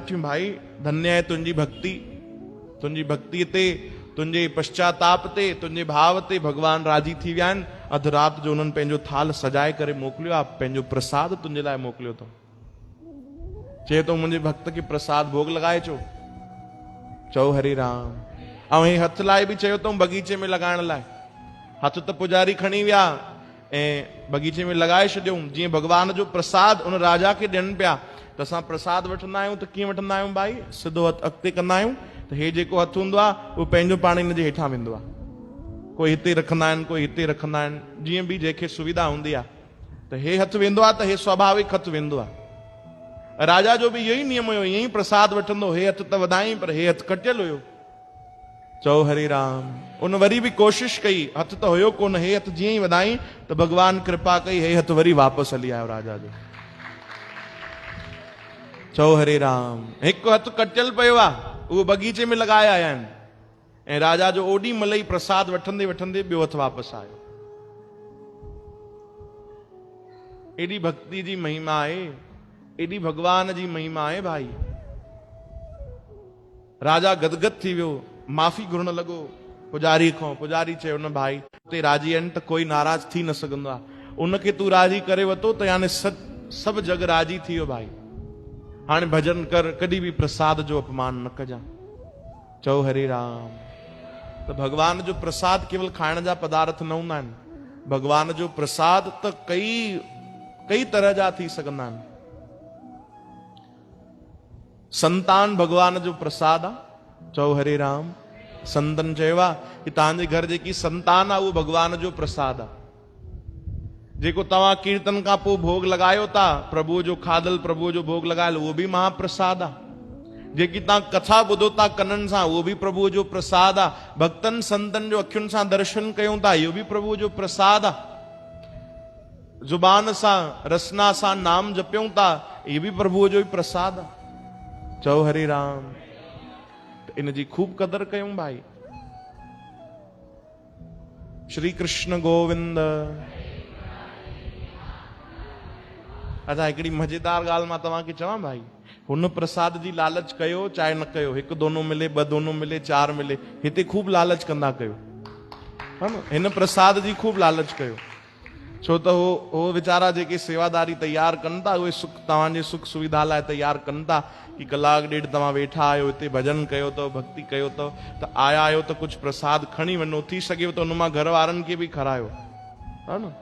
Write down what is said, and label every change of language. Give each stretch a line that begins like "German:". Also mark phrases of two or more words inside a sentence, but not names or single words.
Sindhi: चयूं भाई धन्य आहे तुंहिंजी भक्ति, तुंहिंजी भक्तीअ ते, तुंहिंजे पश्चाताप ते, तुंहिंजे भाव ते भॻवान राजी थी विया आहिनि। अधु राति जो उन्हनि पंहिंजो थाल सजाए करे मोकिलियो आहे, पंहिंजो प्रसाद तुंहिंजे लाइ मोकिलियो अथऊं। चए थो मुंहिंजे भक्त खे प्रसाद भोग लॻाए चो। चओ हरे राम। ऐं हे हथ लाइ बि चयो अथऊं बगीचे में लॻाइण लाइ। हथ त पुजारी खणी विया ऐं बगीचे में लॻाए छॾियऊं। जीअं भॻवान जो प्रसाद उन राजा खे ॾियनि पिया, त असां प्रसाद वठंदा आहियूं त कीअं वठंदा आहियूं भाई? सिधो हथु अॻिते कंदा आहियूं त हे जेको हथु हूंदो आहे उहो पंहिंजो पाण हिन जे हेठां वेंदो आहे। कोई हिते रखंदा आहिनि, कोई हिते रखंदा आहिनि, जीअं बि जंहिंखे सुविधा हूंदी आहे। त हे हथु वेंदो आहे त हे स्वाभाविक हथु वेंदो आहे। राजा जो बि इहो ई नियम हुयो, ईअं ई प्रसाद वठंदो, हे हथु त वधाई पर हे हथु कटियल हुयो। चओ हरे राम। उन वरी बि कोशिशि कई, हथु त हुयो कोन, हे हथु जीअं ई वधाई त भॻवान कृपा कई, हे हथु वरी वापसि हली आयो राजा जो। चओ हरे राम। हिकु हथु कटियल पियो आहे, उहो बगीचे में लॻाए आया आहिनि, ऐं राजा जो ओॾी महिल ई प्रसाद वठंदे वठंदे ॿियो हथु वापसि आयो। एॾी भक्ति जी महिमा आहे, एॾी भॻवान जी महिमा आहे भाई। राजा गदगद थी वियो, माफ़ी घुरण लॻो पुजारी खां। पुजारी चयो न भाई, ते राजी आहिनि त कोई नाराज़ थी न सघंदो आहे, उनखे तूं राजी करे वरितो त यानी सभु जग राजी थी वियो भाई। हाणे भजन कर, कॾहिं बि प्रसाद जो अपमान न कजां। चओ हरे राम। त भॻवान जो प्रसाद केवल खाइण जा पदार्थ न हूंदा आहिनि, भॻवान जो प्रसाद त कई तरह जा थी सघंदा आहिनि। संतान भॻवान जो प्रसाद आहे। चओ हरे राम। संतन चयो आहे कि तव्हांजे घर जेकी संतान आहे उहो भॻवान जो प्रसाद आहे। जेको तव्हां कीर्तन खां पोइ भोग लॻायो था, प्रभुअ जो खाधल, प्रभुअ जो भोग लॻायल, उहो बि महाप्रसाद आहे। जेकी तव्हां कथा ॿुधो था कननि सां, उहो बि प्रभुअ जो प्रसाद आहे। भक्तनि संतनि जो अखियुनि सां दर्शन कयूं था, इहो बि प्रभुअ जो प्रसाद आहे। ज़ुबान सां, रसना सां नाम जपियूं था, इहो बि प्रभुअ जो ई प्रसाद आहे। चओ हरे राम। त इन जी खूब कदर कयूं भाई। श्री कृष्ण गोविंद। अच्छा, हिकिड़ी मज़ेदार ॻाल्हि मां तव्हांखे चवां भाई, हुन प्रसाद जी लालच कयो चाहे न कयो, हिकु दोनो मिले, ॿ दोनो मिले, 4 मिले, हिते खूब लालच कंदा कयो, हा न? हिन प्रसाद जी खूब लालच कयो, छो त हो वीचारा जेके सेवादारी तैयार कनि था, उहे तव्हांजे सुख सुविधा लाइ तैयार कनि था कि कलाक ॾेढ तव्हां वेठा आहियो, हिते भजन कयो अथव, भक्ति कयो अथव, त आया आहियो त कुझु प्रसाद खणी वञो, थी सघेव त हुन मां घर वारनि खे बि खारायो, हा न?